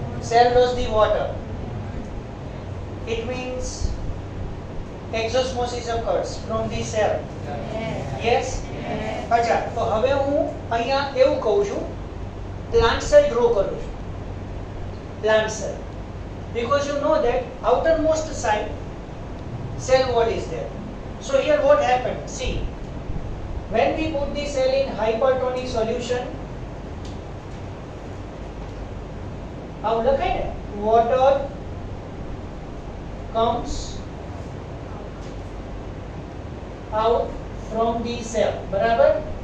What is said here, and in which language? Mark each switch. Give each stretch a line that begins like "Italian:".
English: Cell lost the water. It means exosmosis occurs from the cell. Yes?
Gujarati: અચ્છા, તો હવે હું અહીંયા એવું કહું છું,
English: plant cell grow
Gujarati: કરું છું.
English: Plant cell. Because you know that outermost side cell wall is there. So here what happened? See, when we put the cell in hypertonic solution,
Gujarati: આવું લખાય ને,
English: water comes out from the cell.
Gujarati: બરાબર?